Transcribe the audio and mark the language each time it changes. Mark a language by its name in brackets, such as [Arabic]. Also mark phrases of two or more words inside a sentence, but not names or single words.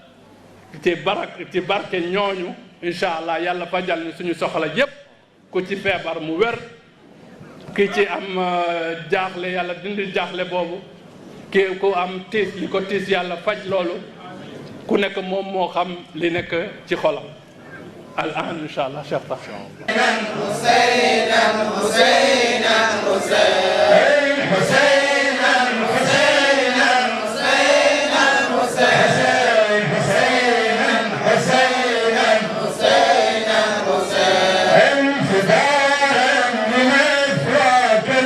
[Wolof] ci barke ñooñu [Arabic] إن شاء الله [Wolof] yàlla fajal ñu suñu soxla yépp ku ci feebar mu wér ki ci am jaaxle yàlla dindi jaaxle boobu ki ku am tiis li ko tiis yàlla faj loolu ku nekk moom moo xam li nekk ci xolam [Arabic] الآن إن شاء الله شيخ طه حسينا حسينا حسين حسينا حسينا حسينا حسين حسينا حسينا حسينا حسين فداء من إفراك